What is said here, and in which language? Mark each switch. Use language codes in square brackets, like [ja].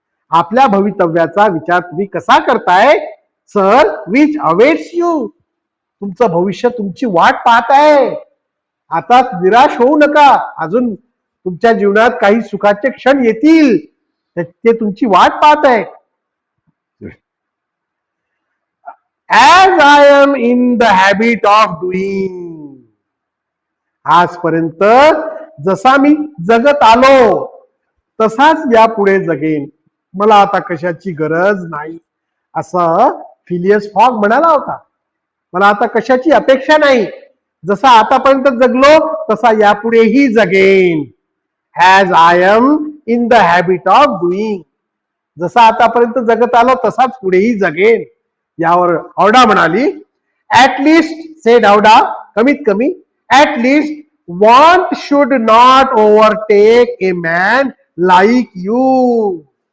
[mr] आपल्या भवितव्याचा विचार तुम्ही कसा करताय [en] Sir which awaits you. [mr] तुमचं भविष्य तुमची वाट पाहत आहे. आता निराश होऊ नका. अजून तुमच्या जीवनात काही सुखाचे क्षण येतील, ते तुमची वाट पाहत आहे. [en] As I am in the habit of doing. [mr] आजपर्यंत जसा मी जगत आलो तसाच यापुढे जगेन. मला आता कशाची गरज नाही, असं फिलियस फॉग म्हणाला होता. मला आता कशाची अपेक्षा नाही. जसा आतापर्यंत जगलो तसा यापुढेही जगेन. [en] As I am in the habit of doing. [mr] जसा आतापर्यंत जगत आलो तसाच पुढेही जगेन. यावर औडा म्हणाली, [en] at least said Auda, [mr] कमीत कमी [en] At least want should not overtake a man like you.